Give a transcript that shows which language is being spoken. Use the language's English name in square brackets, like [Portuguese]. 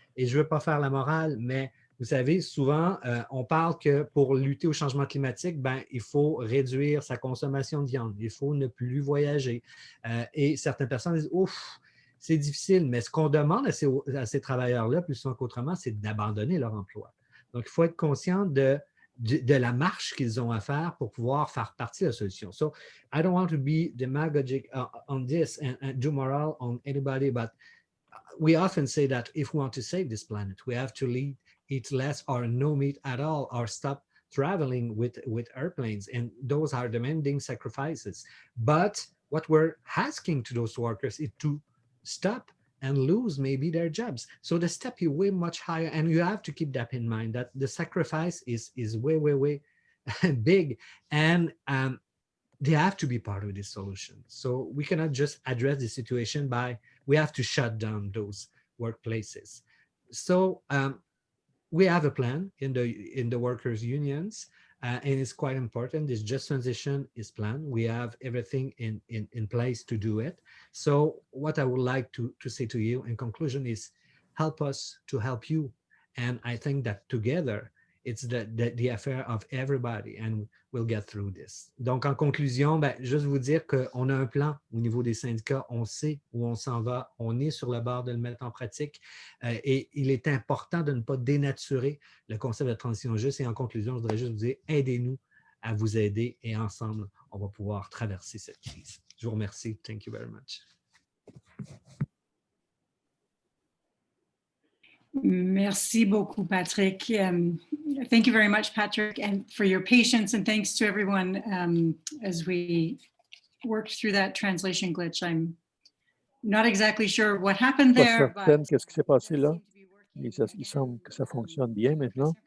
[French] Et je ne veux pas faire la morale, mais vous savez, souvent, on parle que pour lutter au changement climatique, ben, il faut réduire sa consommation de viande, il faut ne plus voyager. Et certaines personnes disent « Ouf, c'est difficile », mais ce qu'on demande à ces travailleurs-là, plus souvent qu'autrement, c'est d'abandonner leur emploi. Donc, il faut être conscient de la marche qu'ils ont à faire pour pouvoir faire partie de la solution. [English] So, I don't want to be demagogic on this and do moral on anybody, but we often say that if we want to save this planet, we have to eat less or no meat at all, or stop traveling with airplanes. And those are demanding sacrifices. But what we're asking to those workers is to stop and lose maybe their jobs. So the step is way much higher. And you have to keep that in mind, that the sacrifice is way, way, way big. And they have to be part of this solution. So we cannot just address the situation by, we have to shut down those workplaces. So we have a plan in the workers' unions, and it's quite important. This just transition is planned. We have everything in place to do it. So what I would like to say to you in conclusion is help us to help you. And I think that together, it's the affair of everybody, and we'll get through this. [French] Donc, en conclusion, ben, juste vous dire qu'on a un plan au niveau des syndicats, on sait où on s'en va, on est sur le bord de le mettre en pratique, et il est important de ne pas dénaturer le concept de transition juste. Et en conclusion, je voudrais juste vous dire, aidez-nous à vous aider, et ensemble, on va pouvoir traverser cette crise. Je vous remercie. [English] Thank you very much. [French] Merci beaucoup, Patrick. [English] Thank you very much, Patrick, and for your patience, and thanks to everyone as we worked through that translation glitch. I'm not exactly sure what happened there, but [French] qu'est-ce qui s'est passé là? Il semble que ça fonctionne bien maintenant.